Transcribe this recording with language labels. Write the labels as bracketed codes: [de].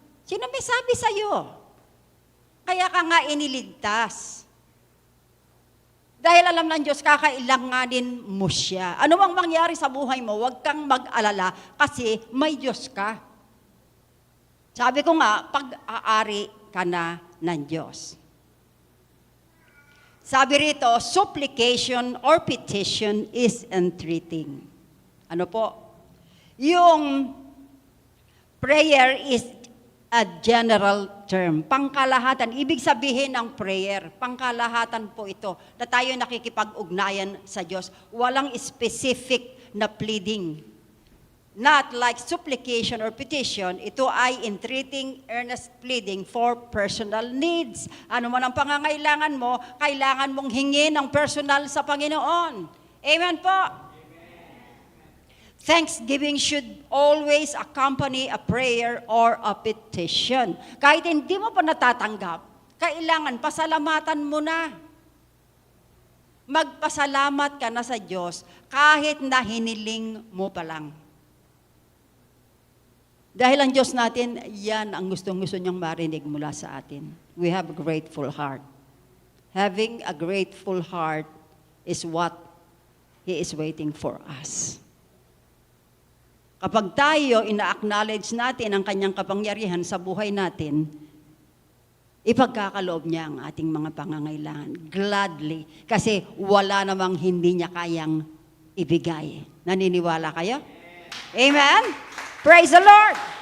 [tl] Sino may sabi sa'yo? Kaya ka nga iniligtas. Dahil alam ng Diyos, kakailanganin mo siya. Ano mang mangyari sa buhay mo, huwag kang mag-alala kasi may Diyos ka. Sabi ko nga, pag-aari ka na ng Diyos. [en] Sabi rito, supplication or petition is entreating. [tl] Ano po? [en] Yung prayer is a general term. [tl] Pangkalahatan. Ibig sabihin ng prayer, pangkalahatan po ito na tayo nakikipag-ugnayan sa Diyos. Walang specific na pleading. [en] Not like supplication or petition, [tl] ito ay [en] entreating, earnest pleading for personal needs. [tl] Ano man ang pangangailangan mo, kailangan mong hingin ng personal sa Panginoon. Amen po? [en] Thanksgiving should always accompany a prayer or a petition. [tl] Kahit hindi mo pa natatanggap, kailangan pasalamatan mo na. Magpasalamat ka na sa Diyos kahit na hiniling mo pa lang. Dahil ang Diyos natin, yan ang gustong-gusto niyang marinig mula sa atin. [en] We have a grateful heart. Having a grateful heart is what He is waiting for us. [tl] Kapag tayo ina-acknowledge natin ang kanyang kapangyarihan sa buhay natin, ipagkakaloob niya ang ating mga pangangailangan [en] gladly [tl] kasi wala namang hindi niya kayang ibigay. Naniniwala kayo? Amen? [en] Praise the Lord!